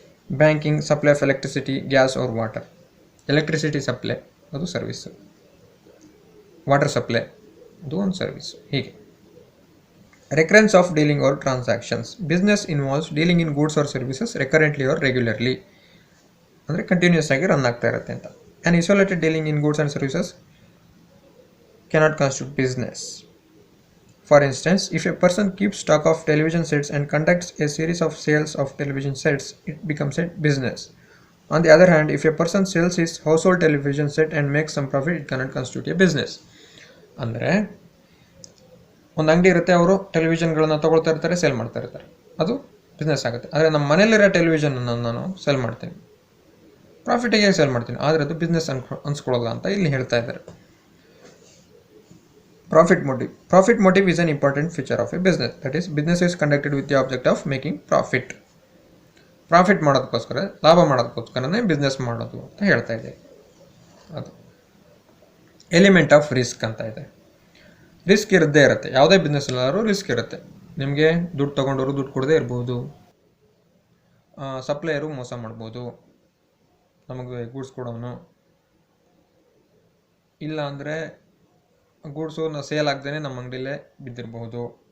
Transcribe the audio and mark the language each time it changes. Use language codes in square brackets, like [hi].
[en] Banking, supply of electricity, gas or water. Electricity supply ಅದು service, water supply ಅದು ಒಂದು service. ಹೀಗೆ recurrence of dealing or transactions. Business involves dealing in goods or services recurrently or regularly, [kn] ಅಂದರೆ continuous ಆಗಿ run ಆಗ್ತಾ ಇರುತ್ತೆ ಅಂತ. [en] And isolated dealing in goods and services cannot constitute business. For instance, if a person keeps stock of television sets and conducts a series of sales of television sets, it becomes a business. On the other hand, if a person sells his household television set and makes some profit, it cannot constitute a business. [kn] ಅಂದರೆ ಒಂದು ಅಂಗಡಿ ಇರುತ್ತೆ, ಅವರು ಟೆಲಿವಿಷನ್ಗಳನ್ನ ತೊಗೊಳ್ತಾ ಇರ್ತಾರೆ, sale ಮಾಡ್ತಾ ಇರ್ತಾರೆ, ಅದು ಬಿಸ್ನೆಸ್ ಆಗುತ್ತೆ. ಆದರೆ ನಮ್ಮ ಮನೇಲಿರೋ ಟೆಲಿವಿಷನನ್ನು ನಾನು ಸೇಲ್ ಮಾಡ್ತೀನಿ, ಪ್ರಾಫಿಟಿಗೆ ಸೇಲ್ ಮಾಡ್ತೀನಿ, ಆದರೆ ಅದು ಬಿಸ್ನೆಸ್ ಅನ್ಸ್ಕೊಳ್ಳೋಲ್ಲ ಅಂತ ಇಲ್ಲಿ ಹೇಳ್ತಾ ಇದ್ದಾರೆ. [en] Profit motive is an important feature of a business. That is, business is conducted with the object of making profit. [kn] Profit ಮಾಡೋದಕ್ಕೋಸ್ಕರ, ಲಾಭ ಮಾಡೋದಕ್ಕೋಸ್ಕರನೇ ಬಿಸ್ನೆಸ್ ಮಾಡೋದು ಅಂತ ಹೇಳ್ತಾ ಇದೆ. ಅದು ಎಲಿಮೆಂಟ್ ಆಫ್ ರಿಸ್ಕ್ ಅಂತ ಇದೆ. ರಿಸ್ಕ್ ಇರದೇ ಇರುತ್ತೆ, ಯಾವುದೇ ಬಿಸ್ನೆಸ್ ಎಲ್ಲರೂ ರಿಸ್ಕ್ ಇರುತ್ತೆ. ನಿಮಗೆ ದುಡ್ಡು ತೊಗೊಂಡವರು ದುಡ್ಡು ಕೊಡದೇ ಇರ್ಬೋದು, ಸಪ್ಲೈಯರು ಮೋಸ ಮಾಡ್ಬೋದು, ನಮಗೆ ಗೂಡ್ಸ್ ಕೊಡೋನು, ಇಲ್ಲ ಅಂದರೆ ಗೂಡ್ಸು ಸೇಲ್ ಆಗದೇ ನಮ್ಮ ಅಂಗಡಿಲೇ ಬಿದ್ದಿರಬಹುದು.